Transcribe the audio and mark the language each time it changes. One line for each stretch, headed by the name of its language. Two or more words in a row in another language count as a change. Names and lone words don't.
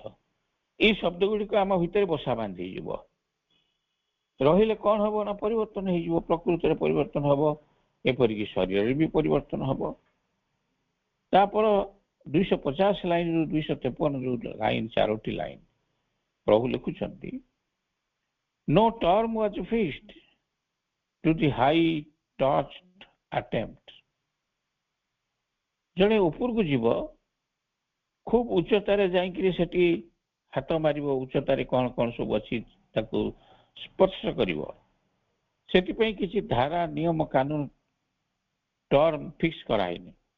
Odia: ଏଇ ଶବ୍ଦ ଗୁଡିକ ଆମ ଭିତରେ ବସା ବାନ୍ଧି ହେଇଯିବ। ରହିଲେ କଣ ହବ ନା ପରିବର୍ତ୍ତନ ହେଇଯିବ, ପ୍ରକୃତିରେ ପରିବର୍ତ୍ତନ ହବ, ଏପରିକି ଶରୀରରେ ବି ପରିବର୍ତ୍ତନ ହବ। ତାପରେ 250 ଲାଇନରୁ 253 ଯୋଉ ଲାଇନ, ଚାରୋଟି ଲାଇନ ପ୍ରଭୁ ଲେଖୁଛନ୍ତି,
English: no term was fixed to the high touched attempt।
Odia: ଜଣେ ଉପରକୁ ଯିବ, ଖୁବ ଉଚ୍ଚତାରେ ଯାଇକିରି ସେଠି ହାତ ମାରିବ, ଉଚ୍ଚତାରେ କଣ କଣ ସବୁ ଅଛି ତାକୁ ସ୍ପର୍ଶ କରିବ। ସେଥିପାଇଁ କିଛି ଧାରା, ନିୟମ, କାନୁନ,
English: term fix
Odia: କରାହେଇନି।